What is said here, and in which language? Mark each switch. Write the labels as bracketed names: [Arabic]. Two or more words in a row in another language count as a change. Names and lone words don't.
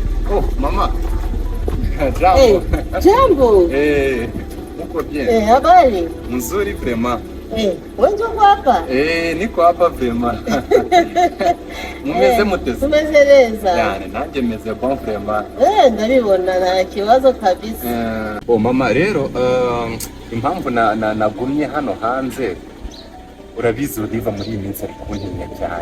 [Swahili] Oh, mama. Jambo. Eh, jambo. Uko bien? Habari? Mzuri vraiment. Wewe uko hapa? Niko hapa vraiment. [Kinyarwanda] Mumeze muteze? Tumezereza. Yani nanjye meze [French] bon vraiment. [Kinyarwanda] Ndabibona nta kibazo kabisa. Oh mama rero impamvu nagumye hano hanze urabizi Oliva muri iyi minsi ari kuntinya cyane.